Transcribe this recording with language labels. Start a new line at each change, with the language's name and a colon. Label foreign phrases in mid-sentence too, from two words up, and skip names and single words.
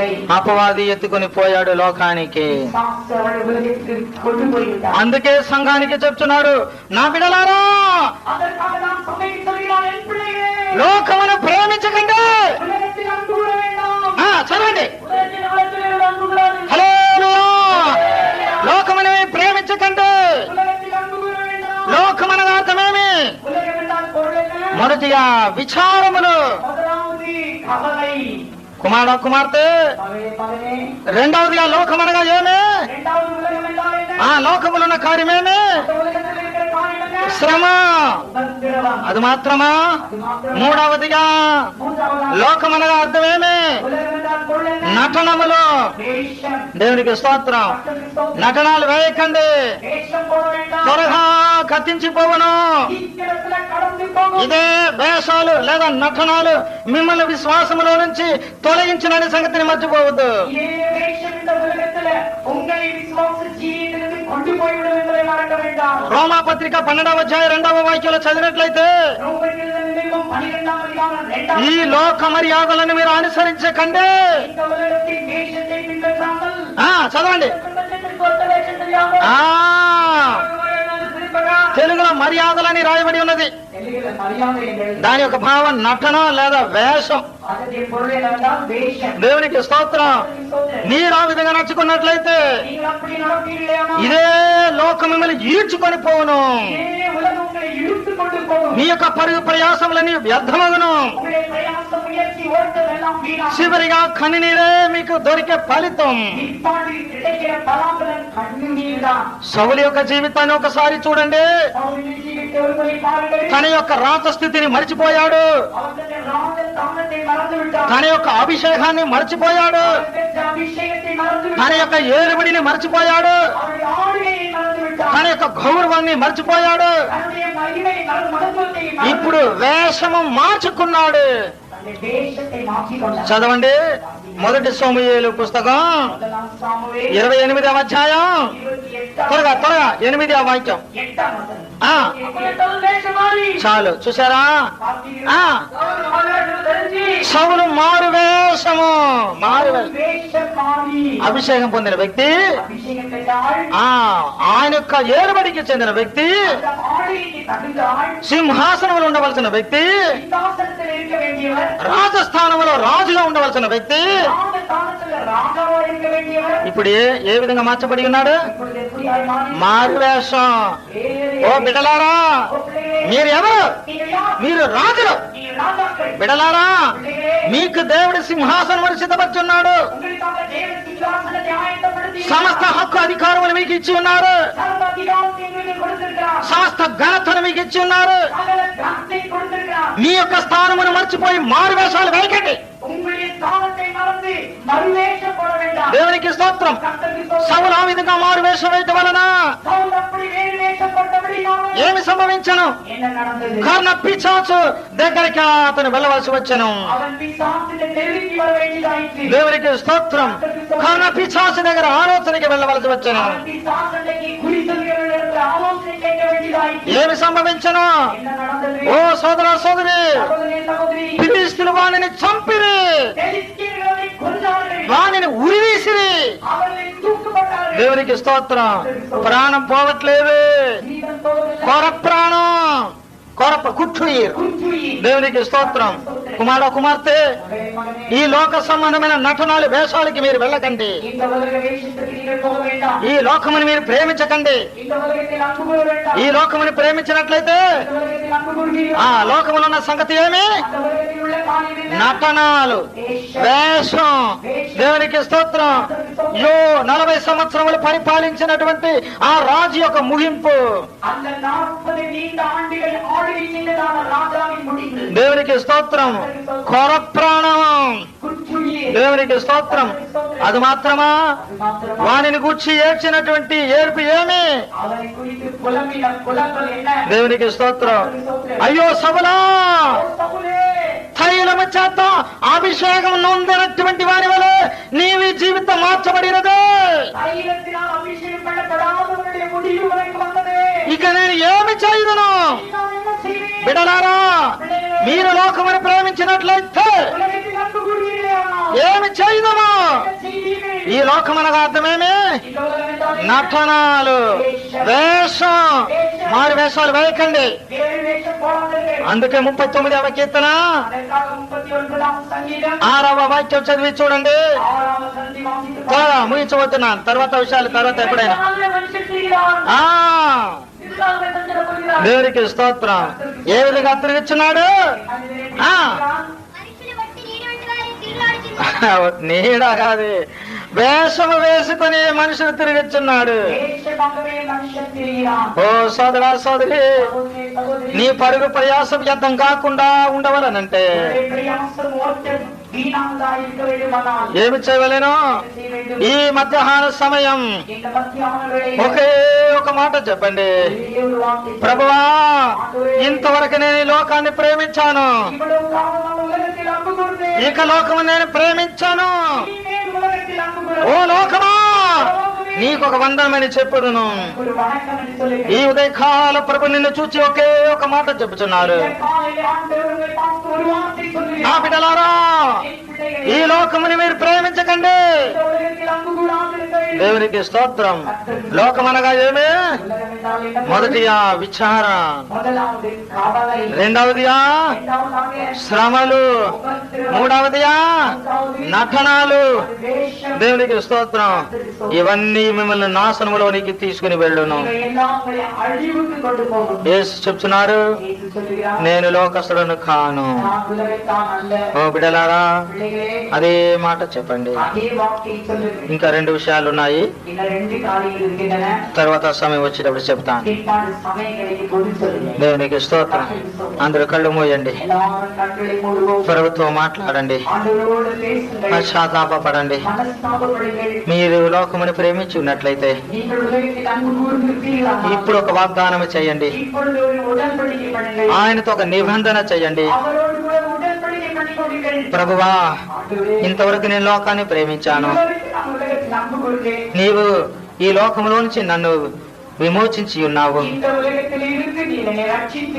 Telugu: అపవాది ఎత్తుకొని పోయాడు లోకానికి.
Tamil: விசுவாச அவள் உலகத்திற்கு கொண்டு போய்விட்டார்.
Telugu: అందుకే సంఘానికి చెప్తున్నాడు, నా బిడ్డలారా,
Tamil: அதற்காக நான் சபைக்கு சொல்கிறான், என் பிள்ளைகளே,
Telugu: లోకమును ప్రేమించకండి.
Tamil: உலகத்தில் அன்பு கூற வேண்டாம்.
Telugu: చదవండి.
Tamil: உலகத்தின் அவலத்தில் அன்பு கூறாதீர்கள்.
Telugu: హల్లెలూయా. లోకముని ప్రేమించకండి.
Tamil: உலகத்தில் அன்பு கூற வேண்டாம்.
Telugu: లోకమనగా అర్థమేమి?
Tamil: உலகம் என்றால் பொருள் என்ன?
Telugu: మొదటిగా విచారములు,
Tamil: முதலாவது கவலை.
Telugu: కుమార కుమార్తె.
Tamil: மகனே,
Telugu: రెండవదిగా లోకమనగా ఏమి?
Tamil: இரண்டாவது உலகம் என்றால் என்ன?
Telugu: ఆ లోకములో ఉన్న కార్యమేమి?
Tamil: அந்த உலகத்தில் இருக்கிற காரியம் என்ன?
Telugu: శ్రమ.
Tamil: உபத்திரவம்.
Telugu: అది మాత్రమా?
Tamil: அது மாத்திரம்.
Telugu: మూడవదిగా
Tamil: மூன்றாவதாக
Telugu: లోకమనగా అర్థమేమి?
Tamil: உலகம் என்றால் பொருள் என்ன?
Telugu: నటనములు.
Tamil: வேஷம்.
Telugu: దేవునికి స్తోత్రం.
Tamil: கர்த்தருக்கு ஸ்தோத்திரம்.
Telugu: నటనాలు వేయకండి,
Tamil: வேஷம் போட வேண்டாம்.
Telugu: త్వరగా గతించిపోవును.
Tamil: சீக்கிரத்துல கடந்து போகும்.
Telugu: ఇదే వేషాలు లేదా నటనాలు మిమ్మల్ని విశ్వాసములో నుంచి తొలగించిన సంగతిని మర్చిపోవద్దు.
Tamil: இதே வேஷம் இந்த உலகத்துல உங்களை விசுவாச ஜீவியத்திலிருந்து கொண்டு போய்விடும் என்பதை மறக்க வேண்டாம்.
Telugu: రోమా పత్రిక 12వ అధ్యాయం 2వ వాక్యంలో చదివినట్లయితే,
Tamil: ரோமர்கள் நிமித்தம் 12ஆம் அதிகாரம் 2ஆம்
Telugu: ఈ లోక మర్యాదలను మీరు అనుసరించకండి.
Tamil: இந்த உலகத்தின் வேஷத்தை பின்பற்றாமல்
Telugu: చదవండి.
Tamil: பிரபஞ்சத்திற்கு ஒத்த வேஷம் தெரியாமல் ఆ திருப்பகா
Telugu: తెలుగులో మర్యాదలని రాయబడి ఉన్నది.
Tamil: தெலுங்குல மரியாதை என்று
Telugu: దాని యొక్క భావం నటన లేదా వేషం.
Tamil: அதன் பொருள் என்னவென்றால் வேஷம்.
Telugu: దేవునికి స్తోత్రం. మీరు ఆ విధంగా నడుచుకున్నట్లయితే
Tamil: நீங்கள் அப்படி நடப்பீர்களேயானால்
Telugu: ఇదే లోకం మిమ్మల్ని ఈడ్చుకొని పోవును.
Tamil: இதே உலகம் உங்களை இழுத்துக் கொண்டு போகும்.
Telugu: మీ యొక్క పరుగు ప్రయాసములని వ్యర్థమగును.
Tamil: உங்களுடைய பிரயாசம் முயற்சி ஓட்டம் எல்லாம் வீணாகும்.
Telugu: చివరిగా కన్నీరే మీకు దొరికే ఫలితం.
Tamil: இப்பாண்டில் கிடைக்கிற பலாபலன் கண்ணீர்தான்.
Telugu: సౌలు యొక్క జీవితాన్ని ఒకసారి చూడండి.
Tamil: அவருடைய ஜீவித்தை ஒருமுறை பாருங்கள்.
Telugu: తన యొక్క రాజస్థితిని మర్చిపోయాడు.
Tamil: அவர் தன்னுடைய ராஜஸ்தானத்தை மறந்து விட்டார்.
Telugu: తన యొక్క అభిషేకాన్ని మర్చిపోయాడు.
Tamil: அவர் பெற்ற அபிஷேகத்தை மறந்து
Telugu: తన
Tamil: விட்டார்.
Telugu: యొక్క ఏలుబడిని మర్చిపోయాడు.
Tamil: அவருடைய ஆளுகையை மறந்து விட்டார்.
Telugu: తన యొక్క గౌరవాన్ని మర్చిపోయాడు.
Tamil: தன்னுடைய மகிமை மகத்துவத்தை மறந்து
Telugu: ఇప్పుడు వేషము మార్చుకున్నాడు.
Tamil: தன்னுடைய வேஷத்தை மாற்றிக் கொண்டார்.
Telugu: చదవండి. మొదటి సమూయేలు పుస్తకం
Tamil: முதலாம் சாமுவேல்
Telugu: 28వ అధ్యాయం
Tamil: 28ஆம்
Telugu: త్వరగా 8వ వాక్యం.
Tamil: 8ஆம் வசனம். ఆ அப்பொழுது வேஷமாறி
Telugu: చాలు చూసారా? ఆ సౌలు మారు వేషము, మారు వేషం.
Tamil: வேஷமாறி
Telugu: అభిషేకం పొందిన వ్యక్తి,
Tamil: அபிஷேகம் பெற்றாள்.
Telugu: ఆయన యొక్క ఏలుబడికి చెందిన వ్యక్తి,
Tamil: அந்த ஆளுகைக்கு தகுந்தாள்.
Telugu: సింహాసనంలో ఉండవలసిన వ్యక్తి,
Tamil: சிங்காசனத்தில் இருக்க வேண்டியவர்.
Telugu: రాజస్థానంలో రాజుగా ఉండవలసిన వ్యక్తి
Tamil: ராஜஸ்தானத்தில் ராஜாவாக இருக்க வேண்டியவர்.
Telugu: ఇప్పుడు ఏ విధంగా మార్చబడి ఉన్నాడు?
Tamil: இப்பொழுது எப்படியாய் மாறி
Telugu: మారు వేషం. ఓ బిడలారా, మీరు ఎవరు?
Tamil: நீங்கள் யார்?
Telugu: మీరు రాజులు.
Tamil: நீங்கள் ராஜாக்கள்.
Telugu: బిడలారా,
Tamil: பிள்ளைகளே,
Telugu: మీకు దేవుడి సింహాసనం సిద్ధపరుచున్నాడు.
Tamil: உங்களுக்காக தேவன் சிங்காசனத்தை ஆயத்தப்படுத்தி
Telugu: సమస్త హక్కు అధికారములు మీకు ఇచ్చి ఉన్నారు.
Tamil: சர்வ அதிகாரத்தை உங்களுக்கு கொடுத்திருக்கிறார்.
Telugu: సమస్త ఘనతను మీకు ఇచ్చి ఉన్నారు.
Tamil: சகல கனத்தை கொடுத்திருக்கிறார்.
Telugu: మీ యొక్క స్థానమును మర్చిపోయి మారు వేషాలు వేయకండి.
Tamil: உங்களுடைய ஸ்தானத்தை மறந்து மறுவேஷம் போட வேண்டாம்.
Telugu: దేవునికి స్తోత్రం.
Tamil: கர்த்தருக்கு ஸ்தோத்திரம்.
Telugu: సౌలు ఆ విధంగా మారు వేషం వేయటం వలన
Tamil: சவுல் அப்படி வேறு வேஷம் போட்டபடியால்
Telugu: ఏమి సంభవించను?
Tamil: என்ன நடந்தது?
Telugu: కర్ణ పిశాచు దగ్గరికి అతను వెళ్ళవలసి వచ్చను.
Tamil: அவன் பிசாசிന്റെ நெருங்கி வர வேண்டியதாயிற்று.
Telugu: దేవునికి స్తోత్రం. కర్ణ పిశాచు దగ్గర ఆలోచనకి వెళ్ళవలసి వచ్చను.
Tamil: அவன் பிசாசண்டைக்கு குறி சொல்கிறவர்களிடத்தில் ஆலோசனை கேட்க வேண்டியதாயிற்று.
Telugu: ఏమి సంభవించను?
Tamil: என்ன நடந்தது?
Telugu: ఓ సోదర సోదరి,
Tamil: சகோதரனே, சகோதரி,
Telugu: ఫిలిష్తీయులు వానిని చంపిరి,
Tamil: பெலிஸ்தீயர்களை கொன்றார்கள்.
Telugu: వానిని ఉరివేసిరి.
Tamil: அவர்களை தூக்கப்பட்டார்கள்.
Telugu: దేవునికి స్తోత్రం. ప్రాణం పోవట్లేదు.
Tamil: ஜீவன் போவதில்லை.
Telugu: కొర ప్రాణం, కొరప కుట్టుయిరు.
Tamil: குஞ்சுயி.
Telugu: దేవునికి స్తోత్రం. కుమార కుమార్తె,
Tamil: மகனே,
Telugu: ఈ లోక సంబంధమైన నటనాలు వేషాలకి మీరు వెళ్ళకండి.
Tamil: இந்த உலக வேஷத்துக்கு நீங்கள் போக வேண்டாம்.
Telugu: ఈ లోకముని మీరు ప్రేమించకండి.
Tamil: இந்த உலகத்தில் அன்பு கூற வேண்டாம்.
Telugu: ఈ లోకముని ప్రేమించినట్లయితే
Tamil: இந்த உலகத்தில் அன்பு கூறுவீர்கள்.
Telugu: ఆ లోకములో ఉన్న సంగతి ఏమి?
Tamil: அந்த உலகத்தில் உள்ள காரியம் என்ன?
Telugu: నటనాలు, వేషం. దేవునికి స్తోత్రం. 40 సంవత్సరములు పరిపాలించినటువంటి ఆ రాజు యొక్క ముగింపు.
Tamil: அந்த 40 நீண்ட ஆண்டுகள் ஆளுகை சின்னதான ராஜாவின் முடிவு
Telugu: దేవునికి స్తోత్రం. కొర ప్రాణం,
Tamil: குற்றுயிர்
Telugu: దేవునికి స్తోత్రం. అది మాత్రమా?
Tamil: மாத்திரமா
Telugu: వానిని గూర్చి ఏడ్చినటువంటి ఏర్పు ఏమి?
Tamil: அவனை குறித்து புலம்பின புலம்பல் என்ன?
Telugu: దేవునికి స్తోత్రం. అయ్యో సబలా,
Tamil: சவுலே,
Telugu: తైలము చేత అభిషేకం నొందినటువంటి వారి వలె నీవి జీవితం మార్చబడినదే.
Tamil: தைலத்தினால் அபிஷேகம் பண்ணப்படாதவனுடைய முடிவு உனக்கு வந்ததே.
Telugu: ఇక నేను ఏమి చేయదును?
Tamil: நான் என்ன செய்வேன்?
Telugu: బిడలారా, మీరు లోకమును ప్రేమించినట్లయితే
Tamil: உலகத்தில் அன்பு கூறுவீர்களேயானால்
Telugu: ఏమి చేయదును?
Tamil: என்ன செய்வீர்கள்?
Telugu: ఈ లోకమనగా అర్థమేమి?
Tamil: இந்த உலகம் என்றால் என்ன?
Telugu: నటనాలు, వేషం. మారు వేషాలు వేయకండి.
Tamil: வேறு வேஷம் போடாதீர்கள்.
Telugu: అందుకే 39వ కీర్తన
Tamil: அதற்காக 39ஆம் சங்கீதம்
Telugu: 6వ వాక్యం చదివి చూడండి.
Tamil: 6ஆம் வசனத்தை வாசித்து
Telugu: ముగించబోతున్నాను. తర్వాత విషయాలు తర్వాత ఎప్పుడైనా.
Tamil: மனுஷன் செய்கிறான். ఆ இதுதான் தந்திர போகிறான்.
Telugu: దేవునికి స్తోత్రం. ఏ విధంగా తిరిగిచ్చున్నాడు? ఆ. మనుషులు బట్టి నీడవంటి వారి తిరుగాడుచున్నారు. నీడ కాదు, వేషము వేసుకుని మనుషులు తిరిగిచ్చున్నాడు.
Tamil: வேஷமாகவே மனுஷன் திரிகிறான்.
Telugu: ఓ సోదరా సోదరి,
Tamil: சகோதரி, சகோதரி,
Telugu: నీ పరుగు ప్రయాసం వ్యర్థం కాకుండా ఉండవలనంటే
Tamil: உன்னுடைய பிரயாசம் ஓட்ட வீணானதா இருக்க வேண்டுமானால்
Telugu: ఏమి చేయవలేను?
Tamil: என்ன செய்ய வேண்டும்?
Telugu: ఈ మధ్యాహ్న సమయం
Tamil: இந்த மத்தியான வேளையில்
Telugu: ఒకే ఒక మాట చెప్పండి.
Tamil: ஒரே ஒரு வார்த்தை.
Telugu: ప్రభువా, ఇంతవరకు నేను ఈ లోకాన్ని ప్రేమించాను,
Tamil: இவ்வளவு காலம் நான் உலகத்தில் அன்பு கூர்ந்தேன்.
Telugu: ఇక లోకము నేను ప్రేమించాను.
Tamil: இனிமேல் உலகத்தில் அன்பு ఓ கூற
Telugu: లోకమా, నీకు ఒక వందనమని చెప్పుదును.
Tamil: ஒரு வணக்கம் என்று சொல்லுங்கள்.
Telugu: ఈ ఉదయకాల ప్రభు నిన్ను చూచి ఒకే ఒక మాట చెప్పుచున్నారు.
Tamil: இந்த காலையில் ஆண்டவர் உங்களை பார்த்து ஒரு வார்த்தை
Telugu: నా
Tamil: சொல்லுகிறார்.
Telugu: బిడ్డలారా,
Tamil: என் பிள்ளைகளே,
Telugu: ఈ లోకముని మీరు ప్రేమించకండి.
Tamil: இந்த உலகத்தில் அன்பு கூடாதிருக்க வேண்டும்.
Telugu: దేవునికి స్తోత్రం. లోకమనగా ఏమి?
Tamil: உலகம் என்றால் என்ன?
Telugu: మొదటిగా విచారం,
Tamil: முதலாவது கவலை,
Telugu: రెండవదిగా
Tamil: இரண்டாவதாக
Telugu: శ్రమలు,
Tamil: உபத்திரவம்,
Telugu: మూడవదిగా నటనాలు.
Tamil: வேஷம்.
Telugu: దేవునికి స్తోత్రం. ఇవన్నీ మిమ్మల్ని నాశనములోనికి తీసుకుని వెళ్ళును.
Tamil: இவை எல்லாம் உங்களை அழிவுக்கு கொண்டு போகும்.
Telugu: యేసు చెప్తున్నారు,
Tamil: இயேசு சொல்லுகிறார்,
Telugu: నేను లోకస్తులను కాను.
Tamil: நான் உலகத்தான் அல்ல.
Telugu: ఓ బిడలారా,
Tamil: பிள்ளைகளே,
Telugu: అదే మాట చెప్పండి.
Tamil: அதே வார்த்தையை சொல்லுங்கள்.
Telugu: ఇంకా రెండు విషయాలు ఉన్నాయి,
Tamil: இந்த ரெண்டு காரியங்கள் இருக்கின்றன.
Telugu: తర్వాత సమయం వచ్చేటప్పుడు చెప్తాను.
Tamil: பிற்பாடு சமயங்களுக்கு பொது சொல்லுங்கள்.
Telugu: దేవునికి స్తోత్రం. అందరూ కళ్ళు మూయండి.
Tamil: எல்லாரும் கண்களை மூடுவோம்.
Telugu: ప్రభుత్వం మాట్లాడండి.
Tamil: ஆண்டவரோடு பேசுங்கள்.
Telugu: పశ్చాత్తాపపడండి.
Tamil: மனஸ்தாபப்படுங்கள்.
Telugu: మీరు లోకముని ప్రేమించి ఉన్నట్లయితే
Tamil: நீங்கள் உலகத்தில் அன்பு கூர்ந்திருப்பீர்களானால்
Telugu: ఇప్పుడు ఒక వాగ్దానం చేయండి.
Tamil: இப்பொழுது ஒரு உடன்படிக்கை பண்ணுங்கள்.
Telugu: ఆయనతో ఒక నిబంధన చేయండి.
Tamil: அவரோடு கூட உடன்படிக்கை பண்ணிக்கொள்ளுங்கள்.
Telugu: ప్రభువా,
Tamil: ஆண்டவரே,
Telugu: ఇంతవరకు నేను లోకాన్ని ప్రేమించాను.
Tamil: இதுவரைக்கும் நான் உலகத்தில் அன்பு கூர்ந்தேன்.
Telugu: నీవు ఈ లోకములో నుంచి నన్ను విమోచించి ఉన్నావు.
Tamil: இந்த உலகத்தில் இருந்து நீ என்னை ரட்சித்து